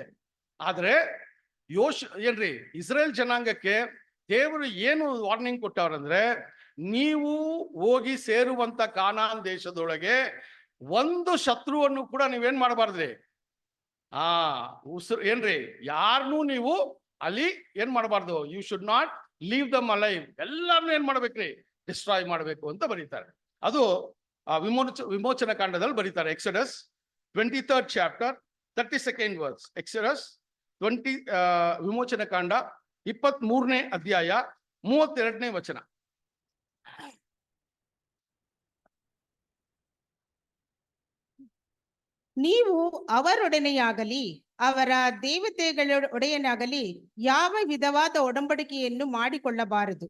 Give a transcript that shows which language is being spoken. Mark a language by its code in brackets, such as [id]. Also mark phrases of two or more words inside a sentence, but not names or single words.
[kn] ಆದ್ರೆ ಏನ್ರಿ, ಇಸ್ರೇಲ್ ಜನಾಂಗಕ್ಕೆ ದೇವರು ಏನು ವಾರ್ನಿಂಗ್ ಕೊಟ್ಟವ್ರಂದ್ರೆ, ನೀವು ಹೋಗಿ ಸೇರುವಂತ ಕಾನಾನ್ ದೇಶದೊಳಗೆ ಒಂದು ಶತ್ರುವನ್ನು ಕೂಡ ನೀವೇನ್ ಮಾಡಬಾರ್ದ್ರಿ, ಏನ್ರಿ, ಯಾರನ್ನೂ ನೀವು ಅಲ್ಲಿ ಏನ್ ಮಾಡಬಾರ್ದು, [en] you should not leave them alive, [kn] ಎಲ್ಲಾರನ್ನೂ ಏನ್ ಮಾಡ್ಬೇಕ್ರಿ, ಡಿಸ್ಟ್ರಾಯ್ ಮಾಡಬೇಕು ಅಂತ ಬರೀತಾರೆ. ಅದು ವಿಮೋಚನ ಕಾಂಡದಲ್ಲಿ ಬರೀತಾರೆ. [en] ಎಕ್ಸಡಸ್ 23rd chapter 32nd verse. [kn] ಎಕ್ಸಡಸ್ 20 ವಿಮೋಚನ ಕಾಂಡ 23ನೇ ಅಧ್ಯಾಯ 32ನೇ ವಚನ. ನೀವು ಅವರೊಡನೆಯಾಗಲಿ ಅವರ ದೇವತೆಗಳೊಡೆಯನಾಗಲಿ ಯಾವ ವಿಧವಾದ ಒಡಂಬಡಿಕೆಯನ್ನು ಮಾಡಿಕೊಳ್ಳಬಾರದು.